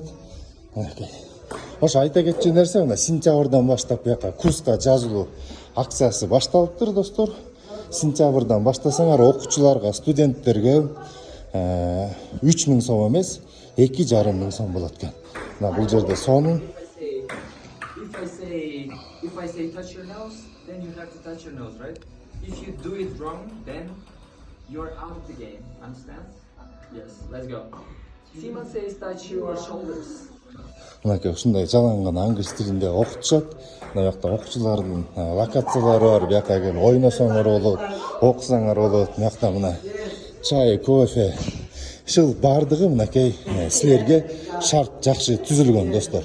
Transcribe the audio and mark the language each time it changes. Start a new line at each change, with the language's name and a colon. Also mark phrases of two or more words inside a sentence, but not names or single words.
Kyrgyz: Ошо айта кетчү нерсе, мына сентябрдан баштап буяка курска жазылуу акциясы башталыптыр, достор. Сентябрдан баштасаңар окуучуларга, студенттерге 3000 сом эмес, 2,5 сом болот экен. Мына бул жерде сонун.
English: If I say touch your nose, then you have to touch your nose, right? If you do it wrong, then you're out of the game. Understand? Yes, let's go. Simon says touch your shoulders.
Kyrgyz: Мынакей ушундай жалаң гана англис тилинде окутушат. Мына жакта окуучулардын локациялары бар. Бияка келип ойносоңор болот, окусаңар болот. Мынакта мына чай, кофе, ушул бардыгы мынакей силерге шарт жакшы түзүлгөн, достор.